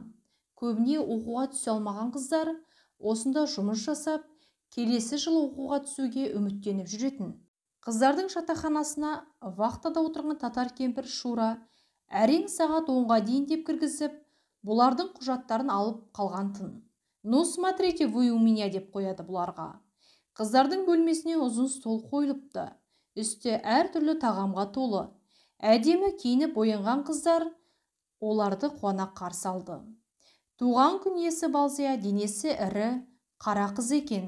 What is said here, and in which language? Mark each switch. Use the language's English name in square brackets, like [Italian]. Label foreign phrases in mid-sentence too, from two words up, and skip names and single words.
[Kazakh] Көбіне оқуға түсе алмаған қыздар осында жұмыс жасап, келесі жыл оқуға түсуге үміттеніп жүретін. Қыздардың жатақханасына вахтада отырған татар кемпір Шура әрең сағат 10-ға дейін деп кіргізіп, бұлардың құжаттарын алып қалған тын. [Russian] «Ну, смотрите, вы у меня» [Kazakh] деп қояды бұларға. Қыздардың бөлмесіне ұзын стол қойылыпты. Үсті әртүрлі тағамға толы. Әдемі киініп боянған қыздар оларды қуана қарсы алды. Туған күн иесі Балзия денесі ірі, қара қыз екен.